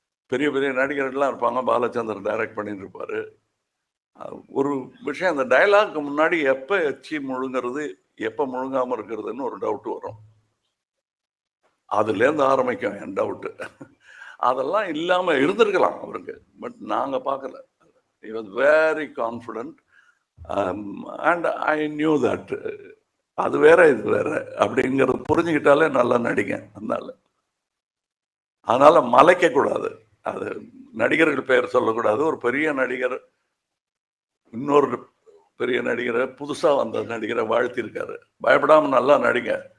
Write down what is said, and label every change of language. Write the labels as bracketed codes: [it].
[ta] பெரிய பெரிய நடிகர்கள்லாம் இருப்பாங்க, பாலச்சந்தர் டைரக்ட் பண்ணிட்டு இருப்பாரு. ஒரு விஷயம், அந்த டைலாக்கு முன்னாடி எப்ப எச்சி முழுங்கிறது எப்ப முழுங்காம இருக்கிறதுன்னு ஒரு டவுட் வரும். அதுல இருந்து ஆரம்பிக்கும் என் டவுட். அதெல்லாம் இல்லாம இருந்திருக்கலாம் அவருக்கு, பட் நாங்க பார்க்கல. [en] He was very confident, and I knew that. [ta] அது வேற இது வேற அப்படிங்கிறது புரிஞ்சுக்கிட்டாலே நல்லா நடிங்க. அதனால மலைக்க கூடாது. அது நடிகர்கள் பெயர் சொல்லக்கூடாது. ஒரு பெரிய நடிகர் இன்னொரு பெரிய நடிகரை, புதுசா வந்த நடிகரை வாழ்த்திருக்காரு, பயப்படாம நல்லா நடிங்க.